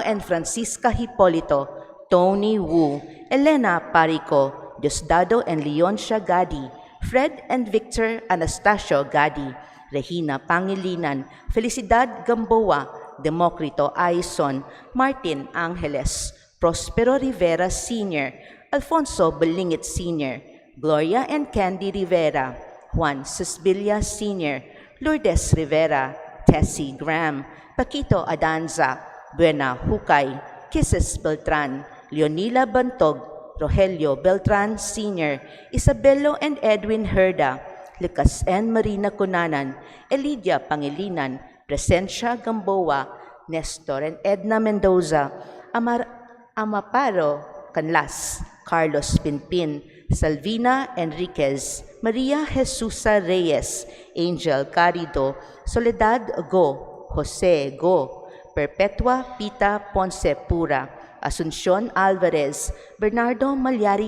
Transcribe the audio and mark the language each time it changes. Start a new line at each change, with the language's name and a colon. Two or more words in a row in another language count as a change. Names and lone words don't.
English: and Francisca Hipolito, Tony Wu, Elena Parico, Diosdado and Leoncia Gadi, Fred and Victor Anastasio Gadi, Regina Pangilinan, Felicidad Gamboa, Democrito Aison, Martin Angeles, Prospero Rivera Sr., Alfonso Belingit Sr., Gloria and Candy Rivera, Juan Sisbilia Sr., Lourdes Rivera, Tessie Graham, Paquito Adanza, Buena Hukay, Kisses Beltran, Leonila Bantog, Rogelio Beltran Sr., Isabelo and Edwin Herda, Lucas and Marina Cunanan, Elidia Pangilinan, Presencia Gamboa, Nestor and Edna Mendoza, Amaparo Canlas, Carlos Pinpin, Salvina Enriquez, Maria Jesusa Reyes, Angel Carido, Soledad Go, Jose Go, Perpetua Pita Ponce Pura, Asuncion Alvarez, Bernardo Malyari